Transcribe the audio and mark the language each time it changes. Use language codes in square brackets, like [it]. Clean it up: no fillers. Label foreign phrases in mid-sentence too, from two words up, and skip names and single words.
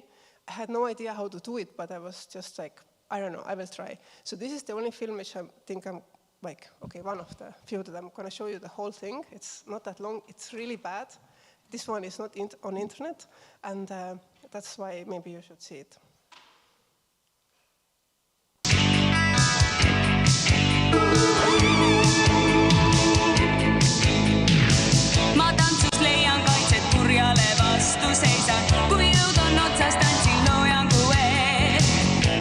[en] I had no idea how to do it, but I was just like, I don't know, I will try. So this is the only film which I think I'm like, okay, one of the few that I'm going to show you the whole thing. It's not that long. It's really bad. This one is not on internet, and that's why maybe you should see it. [et] Ma tantsus leian kaitset kurjale vastu seisan, kui jõud on otsas, tantsin loojan kuve.